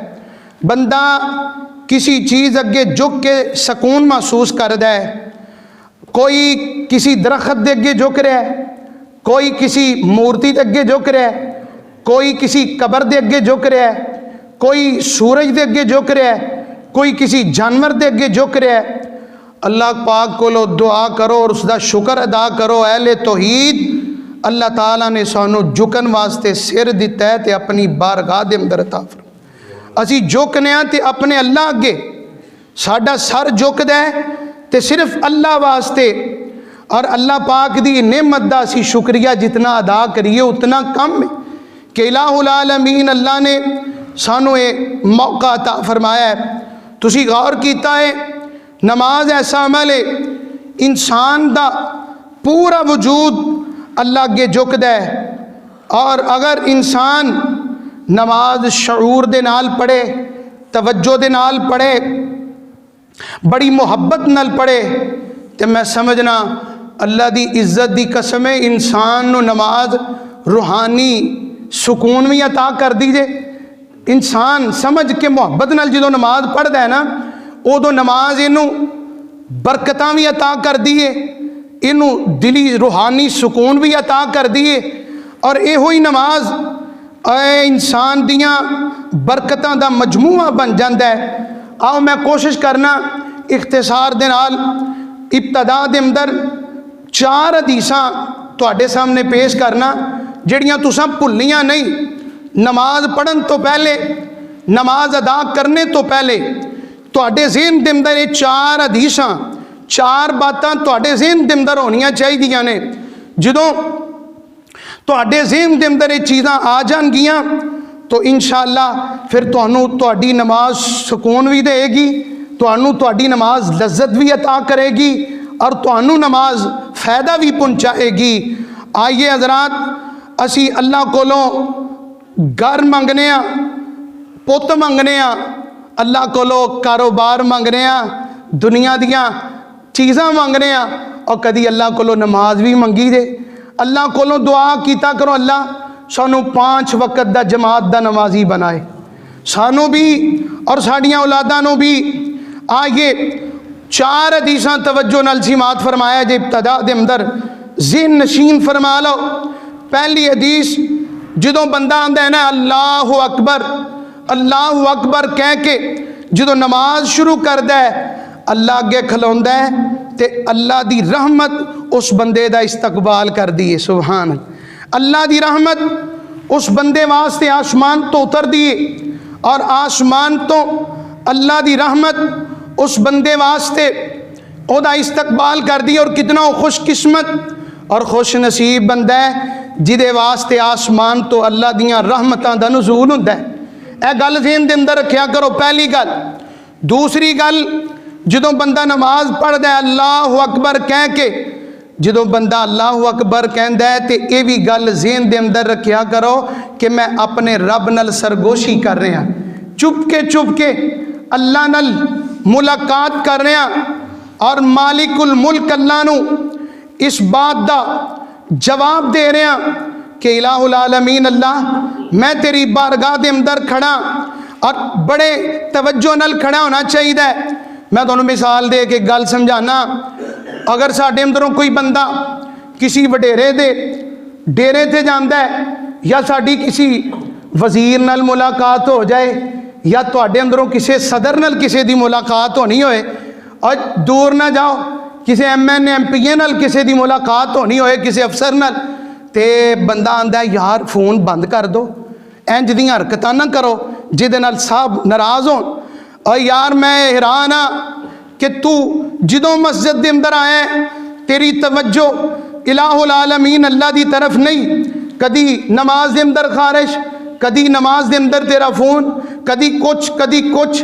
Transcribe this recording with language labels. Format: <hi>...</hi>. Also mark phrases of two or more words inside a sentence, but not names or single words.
<pa>بندہ کسی چیز اگے جھک کے سکون محسوس کردا ہے، کوئی کسی درخت دے اگے جھک رہا ہے، کوئی کسی مورتی دے اگے جھک رہا ہے، کوئی کسی قبر دے اگے جھک رہا ہے، کوئی سورج دے اگے جھک رہا ہے، کوئی کسی جانور دے اگے جھک رہا ہے۔ اللہ پاک کو لو دعا کرو اور اس دا شکر ادا کرو۔ اہل توحید اللہ تعالیٰ نے سانو جھکن واسطے سر دیتا ہے تے اپنی بارگاہ دے اندر عطا فرما۔ اسی جھکنے ہیں تے اپنے اللہ اگے، ساڈا سر جھکدا ہے تے صرف اللہ واسطے، اور اللہ پاک دی نعمت دا اسی شکریہ جتنا ادا کریے اتنا کم ہے کہ</pa> <ar>الہ العالمین</ar> <pa>اللہ نے سانو ایک موقع عطا فرمایا ہے۔ تسی غور کیتا ہے نماز ایسا عمل ہے انسان دا پورا وجود اللہ اگے جھکدا ہے، اور اگر انسان نماز شعور دے نال پڑھے، توجہ دے نال پڑھے، بڑی محبت نال پڑھے، تو میں سمجھنا اللہ دی عزت دی قسم ہے انسان نو نماز روحانی سکون بھی عطا کر دیجے۔ انسان سمجھ کے محبت نال جدو نماز پڑھدا ہے نا، ادو نماز اینو برکتاں بھی عطا کر دیے، اینو دلی روحانی سکون بھی عطا کر دیے، اور یہ ہوئی نماز اے انسان دیاں برکتاں دا مجموعہ بن جاندا ہے۔ آؤ میں کوشش کرنا اختصار دے نال ابتدا دے اندر 4 حدیثاں تواڈے سامنے پیش کرنا جڑیاں تساں بھلنیاں نہیں۔ نماز پڑھن تو پہلے، نماز ادا کرنے تو پہلے تواڈے ذہن دے اندر یہ 4 حدیثاں، 4 باتاں تواڈے ذہن دے اندر ہونیاں چاہیدیاں نے۔ جدوں تواڈے ذہن دے اندر یہ چیزاں آ جان گیاں تو</pa> <ar>انشاءاللہ</ar> <pa>پھر تانوں تواڈی نماز سکون بھی دے گی، تانوں تواڈی نماز لذت بھی عطا کرے گی، اور تانوں نماز فائدہ بھی پہنچائے گی۔ آئیے حضرات، اسی اللہ کولوں گھر منگنے ہاں، پت منگنے ہاں، اللہ کولوں کاروبار منگنے ہاں، دنیا دیاں چیزاں منگنے ہاں، اور کدی اللہ کولوں نماز بھی منگی دے۔ اللہ کولوں دعا کیتا کرو اللہ سانو 5 وقت دا جماعت دا نمازی بنائے، سانو بھی اور ساڑیاں اولاداں نو بھی۔ آئیے 4 حدیثاں توجہ نال سماعت فرمایا جے ابتدا دے اندر ذہن نشین فرما لو۔ پہلی حدیث جدوں بندہ آندا ہے نا</pa> <ar>اللہ اکبر، اللہ اکبر</ar> <pa>کہہ کے جدوں نماز شروع کردا ہے، اللہ اگے کھلوندا ہے تے اللہ دی رحمت اس بندے دا استقبال کر دیے۔</pa> <ar>سبحان اللہ</ar> <pa>دی رحمت اس بندے واسطے آسمان تو اتر دیے، اور آسمان تو اللہ دی رحمت اس بندے واسطے اودا استقبال کر دی، اور کتنا خوش قسمت اور خوش نصیب بندہ ہے جدے واسطے آسمان تو اللہ دیاں رحمتاں دا نزول ہوندا ہے۔ اے گل ذہن دے اندر رکھیا کرو، پہلی گل۔ دوسری گل، جدوں بندہ نماز پڑھدا ہے</pa> <ar>اللہ اکبر</ar> <pa>کہہ کے، جدوں بندہ</pa> <ar>اللہ اکبر</ar> <pa>کہندا ہے تے اے بھی گل ذہن دے اندر رکھیا کرو کہ میں اپنے رب نال سرگوشی کر رہا، چپ کے اللہ نال ملاقات کر رہا، اور</pa> <ar>مالک الملک</ar> <pa>اللہ نو اس بات دا جواب دے رہا کہ</pa> <ar>الہ العالمین</ar> <pa>اللہ میں تیری بارگاہ دے اندر کھڑا، اور بڑے توجہ نال کھڑا ہونا چاہیے۔ میں تمہیں مثال دے کے گل سمجھانا، اگر ساڈے اندروں کوئی بندہ کسی وڈیرے دے ڈیرے تے جاندا ہے، یا ساڈی کسی وزیر نال ملاقات ہو جائے، یا تواڈے اندروں کسی صدر نال کسی دی ملاقات ہونی ہوئے، اور دور نہ جاؤ کسی ایم این ایم پی اے نال کسی دی ملاقات ہونی ہوئے، کسی افسر نال، تے بندہ آندا ہے یار فون بند کر دو، انج دیاں حرکتاں نہ کرو جہدے نال صاحب ناراض ہون۔ اور یار میں حیران ہاں کہ تو جدوں مسجد دے اندر آئے تیری توجہ</pa> <ar>الہ العالمین</ar> <pa>اللہ دی طرف نہیں، کدی نماز دے اندر خارش، کدی نماز دے اندر تیرا فون، کدی کچھ۔</pa>